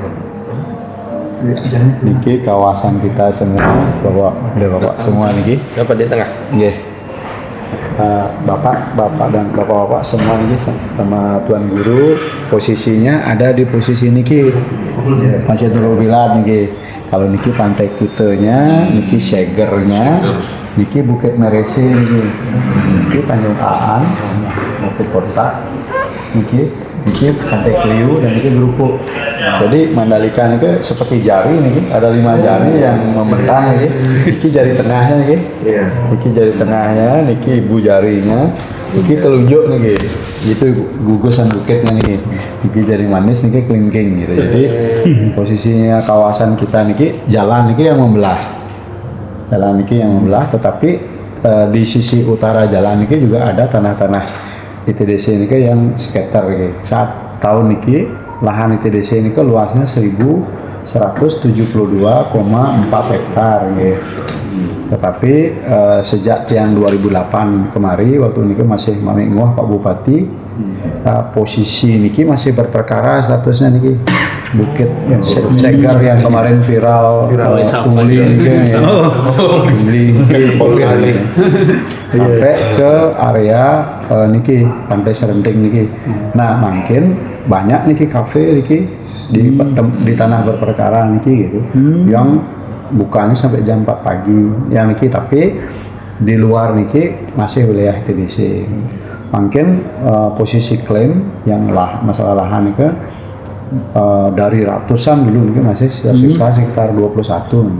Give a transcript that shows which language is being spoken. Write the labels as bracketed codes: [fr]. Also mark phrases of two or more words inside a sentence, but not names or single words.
[id] Niki kawasan kita semua bapak semua niki. Dapat di tengah. Nggih. Bapak dan bapak-bapak semua ini sama tuan guru posisinya ada di posisi niki masih terlalu bilang niki kalau niki pantai Kutenya niki Segernya niki Bukit Meresi niki Tanjung Aan Bukit Kota niki Pantai Kliu dan niki Gerupuk. Jadi Mandalika ini seperti jari nih, ada 5 jari yang membentang nih. Niki jari tengahnya nih. Iya. Niki jari tengahnya, niki ibu jarinya, niki telunjuk nih. Itu gugusan bukitnya nih. Niki jari manis, niki kelingking gitu. Jadi posisinya kawasan kita niki jalan niki yang membelah. Jalan niki yang membelah, tetapi di sisi utara jalan niki juga ada tanah-tanah ITDC ini yang sekitar saat tahun niki lahan ITDC ini luasnya 1172,4 hektar tetapi sejak yang 2008 kemari waktu niki masih Mami Nguah Pak Bupati posisi niki masih berperkara statusnya niki Bukit Segar yang kemarin viral pungli sampai ke area niki Pantai Serenting niki. Nah makin banyak niki kafe niki di tanah berperkara niki gitu yang bukanya sampai jam 4 pagi yang niki tapi di luar niki masih wilayah TDC. Makin posisi klaim yang masalah lahan itu dari ratusan dulu mungkin masih sisa sekitar 21 mungkin.